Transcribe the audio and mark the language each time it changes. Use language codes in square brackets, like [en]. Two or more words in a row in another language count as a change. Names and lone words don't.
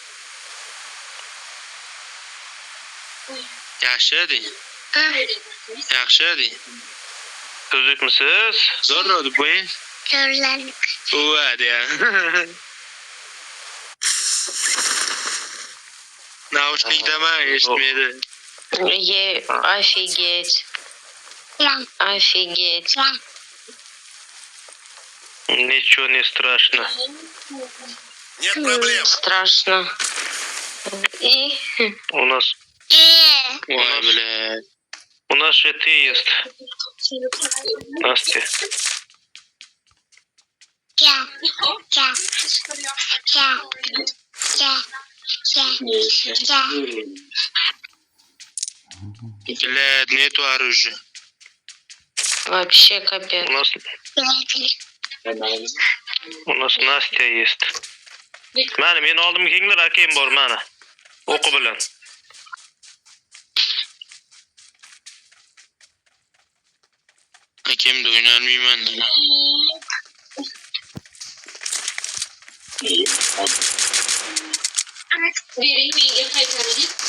[uz] Yaxshi deng. Yaxshi deng. Tuzukmisiz? Zo'r deb qo'ying. Zo'rlandik. Uva deya. Naushnikdaman eshitmaydi. [ru] Офигеть. Офигеть. Ничего не страшно. Нет проблем. Страшно. И? У нас... Ой, блядь. У нас же ты есть. Настя. Блядь, нету оружия. Вообще капец. У нас Настя есть. [uz] Mana men oldimga kelinglar, akam bor mana. O'qi bilan. Akamda o'ynolmayman nima. Bering menga qaytaring.